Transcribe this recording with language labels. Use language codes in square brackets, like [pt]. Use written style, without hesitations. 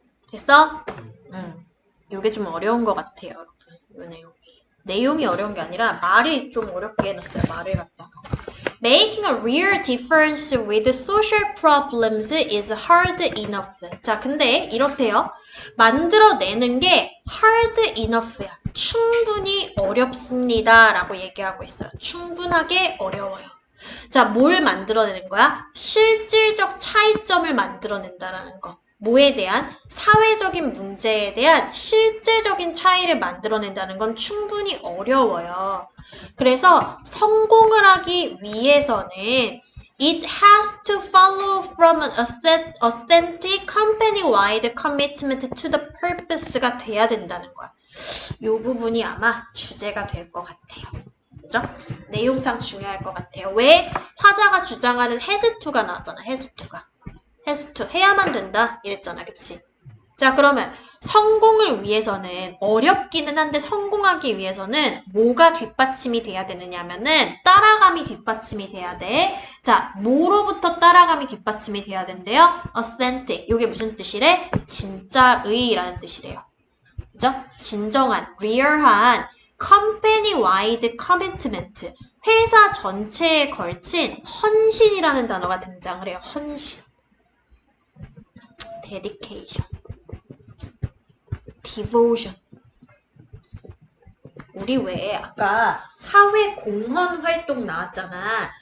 [ko] 됐어? 응. 요게 좀 어려운 것 같아요, 여러분. 요 내용이. 내용이 어려운 게 아니라 말이 좀 어렵게 해놨어요, 말을 갖다가. [en] Making a real difference with social problems is hard enough. [ko] 자, 근데 이렇대요. 만들어내는 게 [en] hard enough [ko] 야. 충분히 어렵습니다. 라고 얘기하고 있어요. 충분하게 어려워요. 자, 뭘 만들어내는 거야? 실질적 차이점을 만들어낸다라는 거. 뭐에 대한? 사회적인 문제에 대한 실제적인 차이를 만들어낸다는 건 충분히 어려워요. 그래서 성공을 하기 위해서는 [en] It has to follow from an authentic company-wide commitment to the purpose [ko] 가 돼야 된다는 거야. 이 부분이 아마 주제가 될 것 같아요. 그죠? 내용상 중요할 것 같아요. 왜? 화자가 주장하는 [en] has to [ko] 가 나왔잖아. [en] has to [ko] 가. has to. 해야만 된다. 이랬잖아. 그치? 자, 그러면 성공을 위해서는 어렵기는 한데 성공하기 위해서는 뭐가 뒷받침이 돼야 되느냐면은 따라감이 뒷받침이 돼야 돼. 자, 뭐로부터 따라감이 뒷받침이 돼야 된대요? authentic. 이게 무슨 뜻이래? 진짜의라는 뜻이래요. 그죠? 진정한, real한 [en] company-wide commitment. [ko] 회사 전체에 걸친 헌신이라는 단어가 등장을 해요. 헌신. [en] dedication. devotion. [ko] 우리 왜 아까 사회 공헌 활동 나왔잖아.